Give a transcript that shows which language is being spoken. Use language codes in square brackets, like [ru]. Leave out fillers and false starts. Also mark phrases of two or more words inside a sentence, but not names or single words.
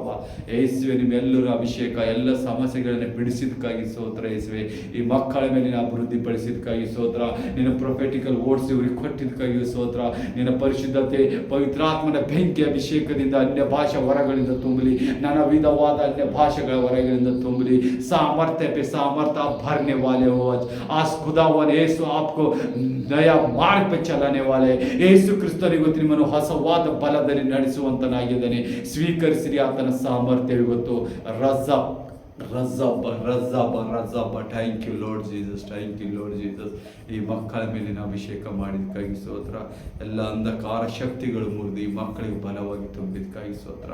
[kn] ಯೇಸುವೆ, ನಿಮ್ಮೆಲ್ಲರ ಅಭಿಷೇಕ ಎಲ್ಲ ಸಮಸ್ಯೆಗಳನ್ನು ಬಿಡಿಸಿದಕ್ಕಾಗಿ ಸ್ತೋತ್ರ ಯೇಸುವೆ. ಈ ಮಕ್ಕಳ ಮೇಲಿನ ಅಭಿವೃದ್ಧಿ ಪಡಿಸಿದಕ್ಕಾಗಿ ಸ್ತೋತ್ರ. ನಿನ್ನ [en] prophetical words [kn] ಇವರಿಗೆ ಕೊಟ್ಟಿದ್ದಕ್ಕಾಗಿ ಸ್ತೋತ್ರ. ನಿನ್ನ ಪರಿಶುದ್ಧತೆ, ಪವಿತ್ರಾತ್ಮನ ಬೆಂಕಿ ಅಭಿಷೇಕದಿಂದ ಅನ್ಯ ಭಾಷಾ ವರಗಳಿಂದ ತುಂಬಲಿ, ನನ್ನ ವಿಧವಾದ ಅನ್ಯ ಭಾಷೆಗಳ ವರಗಳಿಂದ ತುಂಬಲಿ. [hi] सामर्थ्य पे सामर्थ्य आप भरने वाले हो. आज खुदावन यीशु आपको नया मार्ग पे चलाने वाले. [kn] ಯೇಸು ಕ್ರಿಸ್ತನಿಗೊತ್ತು ನಿಮ್ಮನ್ನು ಹೊಸವಾದ ಬಲದಲ್ಲಿ ನಡೆಸುವಂತನಾಗಿದ್ದಾನೆ. ಸ್ವೀಕರಿಸಿರಿ ಆತನ ಸಾಮರ್ಥ್ಯ ಇವತ್ತು. ರಜಬ ರಜಬ ರಜಬ. [en] thank you Lord Jesus, thank you Lord Jesus. [kn] ಈ ಮಕ್ಕಳ ಮೇಲಿನ ಅಭಿಷೇಕ ಮಾಡಿದಕ್ಕಾಗಿ ಸ್ತೋತ್ರ. ಎಲ್ಲ ಅಂಧಕಾರ ಶಕ್ತಿಗಳು ಮುರಿದು ಈ ಮಕ್ಕಳಿಗೆ ಬಲವಾಗಿ ತುಂಬಿದಕ್ಕಾಗಿ ಸ್ತೋತ್ರ.